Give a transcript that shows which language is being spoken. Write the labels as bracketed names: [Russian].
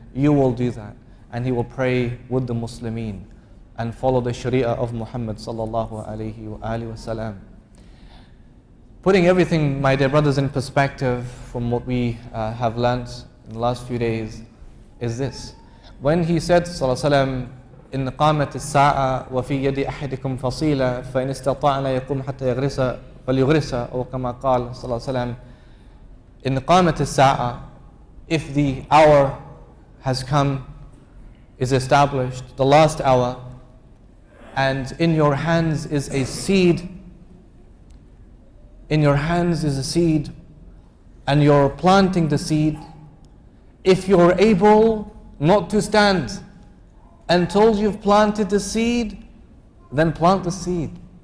[English] You will do that, and he will pray with the Muslimin and follow the Sharia of Muhammad sallallahu alayhi wa alihi wasallam. Putting everything, my dear brothers, in perspective from what we have learnt in the last few days is this. When he said sallallahu alayhi wa sallam, [Arabic] إن قامت الساعة وفي يد أحدكم فصيلة فإن استطاع لا يقوم حتى يغرس فليغرسها أو كما قال صلى الله عليه وسلم. [English] In [Arabic] قامت الساعة, [English] if the hour has come, is established, the last hour, and in your hands is a seed, in your hands is a seed, and you're planting the seed, if you're able not to stand until you've planted the seed, then plant the seed.